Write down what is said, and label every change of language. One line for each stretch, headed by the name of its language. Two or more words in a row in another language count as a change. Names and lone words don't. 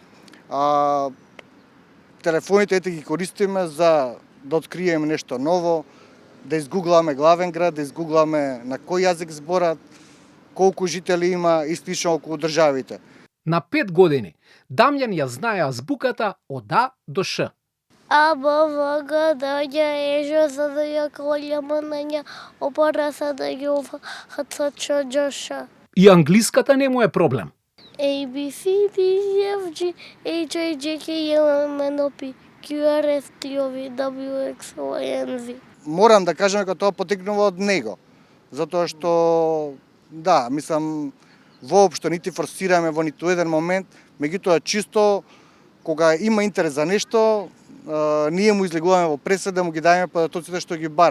Macedonian: Телефоните ете ги користиме за да откриеме нешто ново, да изгугламе главен град, да изгугламе на кој јазик зборат, колку жители има и слично околу државите. На 5 години Дамјан ја знае азбуката од А до Ш. А, Б, В, Г, Д, Ј, Е, Ж, З, Д, Ј, К, Л, М, Н, Њ, О, П, Р, С, Д, Г, Ф, Х, Ц, Ч, Џ, Ш. И англиската не му е проблем.
English: A, B, C, D, E, F, G, H, I, J, K, L, M, N, O, P, Q, R, S, T, U, V, W, X, Y, N, Z.
Macedonian: Морам да кажам дека тоа потекнува од него, затоа што, да, мислам, воопшто нити форсираме во ниту еден момент, меѓутоа чисто кога има интерес за нешто, ние му излегуваме во пресед да му ги дајме податоците што ги бара.